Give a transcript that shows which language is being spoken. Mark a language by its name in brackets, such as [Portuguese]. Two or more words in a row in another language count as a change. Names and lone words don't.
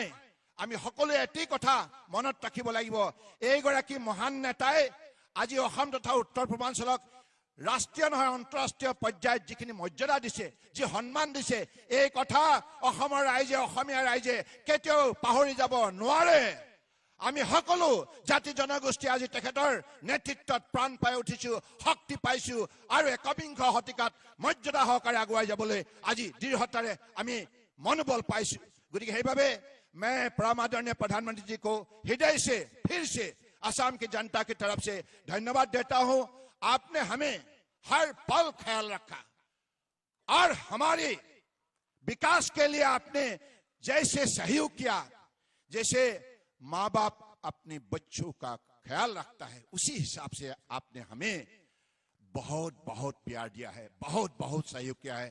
[Assamese] আমি সকলোৱে এটি কথা মনত ৰাখিব লাগিব, এইগৰাকী মহান নেতাই আজি অসম তথা উত্তৰ পূৰ্বাঞ্চলক ৰাষ্ট্ৰীয় নহয় আন্তঃৰাষ্ট্ৰীয় পৰ্যায়ত যিখিনি মৰ্যাদা দিছে, যি সন্মান দিছে, এই কথা অসমৰ ৰাইজে, অসমীয়া ৰাইজে কেতিয়াও পাহৰি যাব নোৱাৰে। আমি সকলো জাতি জনগোষ্ঠী আজি তেখেতৰ নেতৃত্বত প্ৰাণ পাই উঠিছো, শক্তি পাইছো আৰু একবিংশ শতিকাত মৰ্যাদা সহকাৰে আগুৱাই যাবলৈ আজি দৃঢ়তাৰে আমি মনোবল পাইছো। গতিকে সেইবাবে [Hindi] मैं परम आदरणीय प्रधानमंत्री जी को हृदय से फिर से असम की जनता की तरफ से धन्यवाद देता हूं। आपने हमें हर पल ख्याल रखा और हमारे विकास के लिए आपने जैसे सहयोग किया, जैसे माँ बाप अपने बच्चों का ख्याल रखता है, उसी हिसाब से आपने हमें बहुत बहुत प्यार दिया है, बहुत बहुत सहयोग किया है।